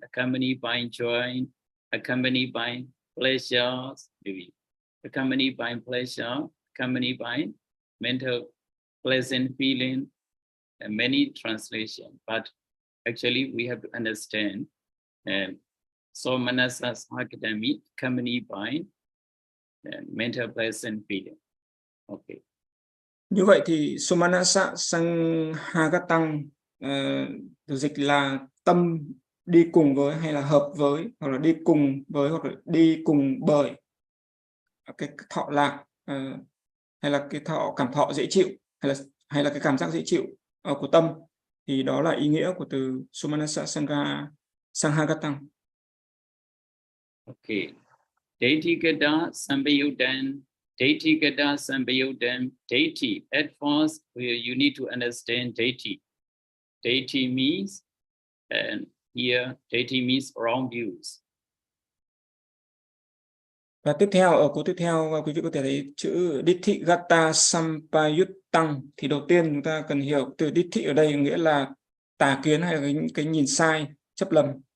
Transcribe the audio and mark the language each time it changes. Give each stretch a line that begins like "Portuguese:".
English: Accompanied by joy, accompanied by pleasures, accompanied by pleasure, accompanied by mental pleasant feeling, and many translations. But actually, we have to understand. So Manasa Sahagata means accompanied by mental pleasant feeling. Okay.
Vietnamese: Như vậy thì Somanasa Sanghagatam được dịch là tâm đi cùng với, hay là hợp với, hoặc là đi cùng với, hoặc là đi cùng bởi cái thọ lạc, hay là cái cảm thọ dễ chịu, hay là cái cảm giác dễ chịu của tâm, thì đó là ý nghĩa của từ Somanasa Sanghagatam.
Pali: Okay. Daitigata Sambayudan. Daitigata Sambayudan. Daiti.
English: At first, you need to understand Daiti. Daiti means, and here Daiti means wrong views.
Vietnamese: Và tiếp theo, ở câu tiếp theo, quý vị có thể thấy chữ Ditthigata Sampayuttang. Thì đầu tiên chúng ta cần hiểu từ Ditti ở đây nghĩa là tà kiến hay là cái nhìn sai, chấp lầm.